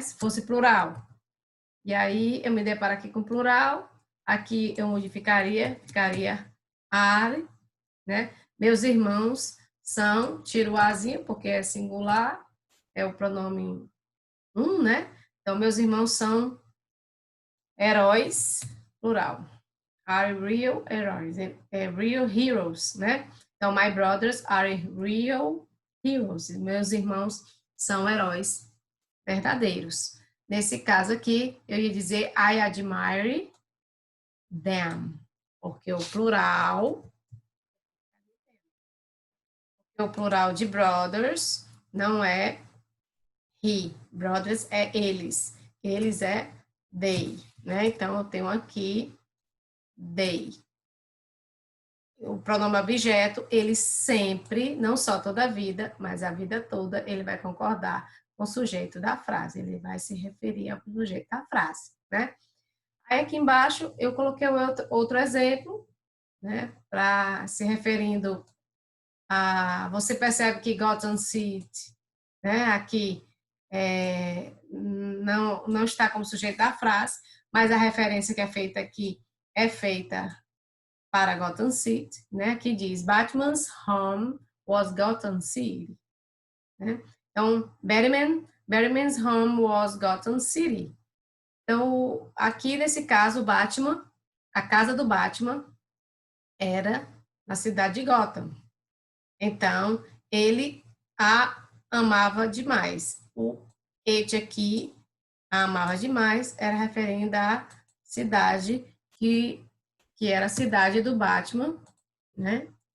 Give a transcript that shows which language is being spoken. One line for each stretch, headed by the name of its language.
Portuguese: Se fosse plural. E aí eu me deparo aqui com plural, aqui eu modificaria, ficaria are, né? Meus irmãos são, tiro o azinho, porque é singular, é o pronome um, né? Então, meus irmãos são heróis, plural.
English: Are real heroes, real heroes, né?
Portuguese: Então,
English: my brothers are real heroes.
Portuguese: Meus irmãos são heróis verdadeiros. Nesse caso aqui, eu ia dizer
English: I admire them,
Portuguese: porque o plural de brothers não é he, brothers é eles, eles é they, né? Então, eu tenho aqui they. O pronome objeto, ele sempre, não só toda a vida, mas a vida toda, ele vai concordar com o sujeito da frase, ele vai se referir ao sujeito da frase, né? Aí aqui embaixo eu coloquei outro exemplo, né? Para se referindo a. Você percebe que gotten seat, né? Aqui não está como sujeito da frase, mas a referência que é feita aqui é feita para Gotham City, né? Que diz
English: Batman's home was Gotham City, né?
Portuguese: Então,
English: Batman's home was Gotham City.
Portuguese: Então, aqui nesse caso, Batman, a casa do Batman era na cidade de Gotham. Então, ele a amava demais. O it aqui, a amava demais, era referindo à cidade que era a cidade do Batman, né?